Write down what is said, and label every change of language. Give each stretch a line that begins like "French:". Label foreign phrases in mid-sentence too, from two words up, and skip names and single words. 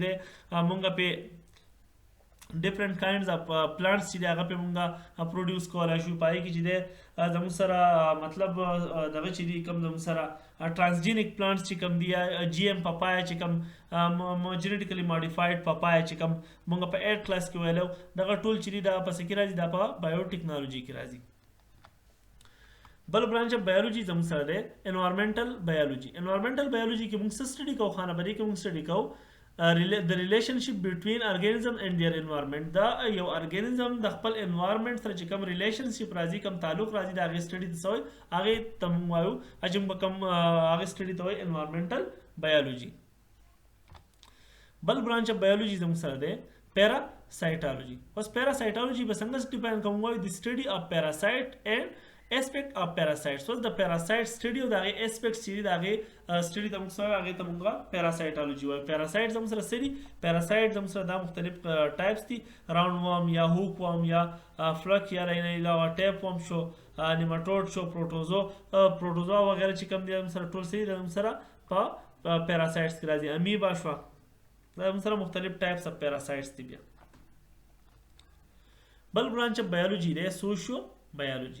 Pashto: د هغې نه علاوه چې دی موږ پې
English: different kinds of plants
Pashto: چې دی هغه پې مونږه پروډیوس کولی شو په هغې کې چې دی زموږ سره مطلب دغه چې دي کوم زموږ سره
English: transgenic plants
Pashto: چې کوم دي یا
English: GM papaya
Pashto: چې کوم
English: genetically modified papaya
Pashto: چې کوم مونږ په 8 کلاس کې ویلو دغه ټول چې دي دا په څه کې راځي دا په بایوټیکنالوژي کې راځي. بل
English: branch of biology
Pashto: زموږ سره دی
English: environmental biology. environmental biology
Pashto: کې مونږ څه سټډي کوو خانه په دې کې مونږ سټډي کوو
English: the relationship between organism and their environment.
Pashto: دا یو ارګانیزم د خپل انوایرمنټ سره چې کوم ریلیشنشپ راځي کوم تعلق راځي د هغې سټډي ته څه وایي هغې ته موږ وایو چې موږ کوم هغې سټډي ته وایي
English: environmental biology.
Pashto: بل
English: branch of biology
Pashto: زموږ سره دی پیراسایټالوژي. اوس پیراسایټالوژي به څنګه ډیفاین کوم وایو د
English: study of parasite and aspect of parasites. So the parasite study of the aspects
Pashto: چې د هغې study ته موږ څه وایو هغې ته موږ پیراسایټالوژي وایو. پیراسایټ زموږ سره څه دي؟ پیراسایټ زموږ سره دا مختلف ټایپس دي،
English: round worm
Pashto: یا
English: hook worm
Pashto: یا فلک یا علاوه
English: tape worm
Pashto: شو، نیماټوډ شو، پروټوزوا وغیره چې کوم دي زموږ سره ټول څه دي زموږ سره په پیراسایټس کې راځي. امیبا شوه دا زموږ سره مختلف
English: types of parasites
Pashto: دي. بیا بل
English: branch of biology
Pashto: دی
English: socio biology.